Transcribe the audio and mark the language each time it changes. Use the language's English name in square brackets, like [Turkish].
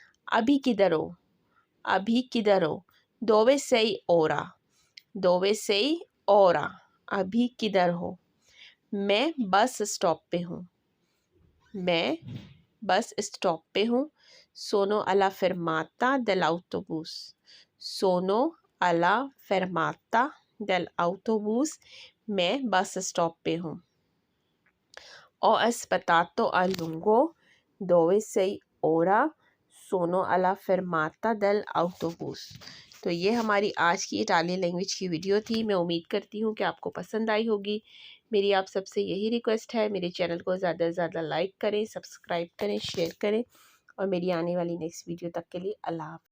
[Hindi] अभी किधर हो, अभी किधर हो। [Italian] dove sei ora, dove sei ora [Hindi] अभी किधर हो। मैं बस स्टॉप पे हूँ, मैं बस स्टॉप पे हूँ। [Italian] sono alla fermata dell'autobus, sono alla fermata dell'autobus [Hindi] मैं बस स्टॉप पे हूँ। [Italian] ho aspettato a lungo, dove sei ora, sono alla fermata dell'autobus [Hindi] तो ये हमारी आज की इटालियन लैंग्वेज की वीडियो थी। मैं उम्मीद करती हूँ कि आपको पसंद आई होगी। मेरी आप सबसे यही रिक्वेस्ट है, मेरे चैनल को ज़्यादा से ज़्यादा लाइक करें, सब्सक्राइब करें, शेयर करें और मेरी आने वाली नेक्स्ट वीडियो तक के लिए अल्लाह हाफ़िज़।